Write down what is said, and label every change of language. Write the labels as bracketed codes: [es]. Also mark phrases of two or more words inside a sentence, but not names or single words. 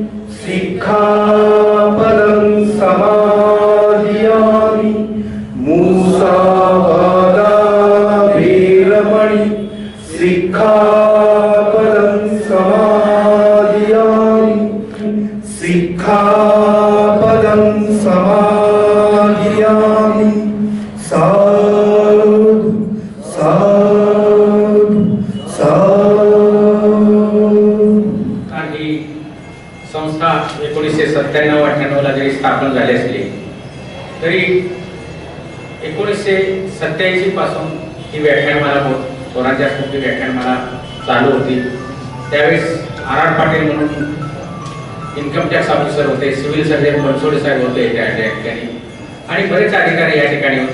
[pi] सिक्खापदं समादियामि मूसावादा वेरमणि सिक्खापदं समादियामि सिक्खापदं समादियामि साधु साधु साधु। [mr] ही संस्था 1997-98 ला जरी स्थापन झाली असली तरी 1987 पासून ही व्याख्यानमाला स्वराज्य स्फूर्ती व्याख्यानमाला चालू होती. त्यावेळेस आर पाटील म्हणून इन्कम टॅक्स ऑफिसर होते, सिव्हिल सर्जन बनसोडे साहेब होते त्या ठिकाणी आणि बरेच अधिकारी या ठिकाणी होते.